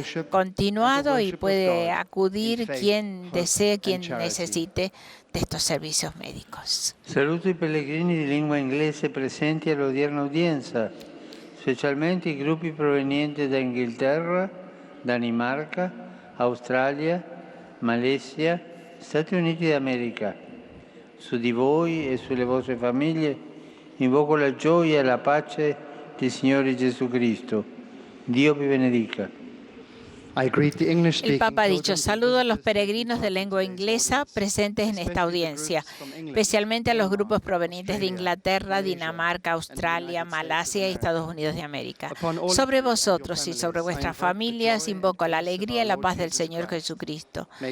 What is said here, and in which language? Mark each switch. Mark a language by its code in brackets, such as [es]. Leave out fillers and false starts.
[es] Continuado, y puede acudir quien desee, quien necesite de estos servicios médicos. [it] Saluto i pellegrini di lingua inglese presenti all'odierna udienza, specialmente i gruppi provenienti da Inghilterra, Danimarca, Australia, Malesia, Stati Uniti d'America. Su di voi e sulle vostre famiglie invoco la gioia e la pace del Signore Jesucristo. Dio vi benedica. [es] El Papa ha dicho: saludo a los peregrinos de lengua inglesa presentes en esta audiencia, especialmente a los grupos provenientes de Inglaterra, Dinamarca, Australia, Malasia y Estados Unidos de América. Sobre vosotros y sobre vuestras familias invoco la alegría y la paz del Señor Jesucristo.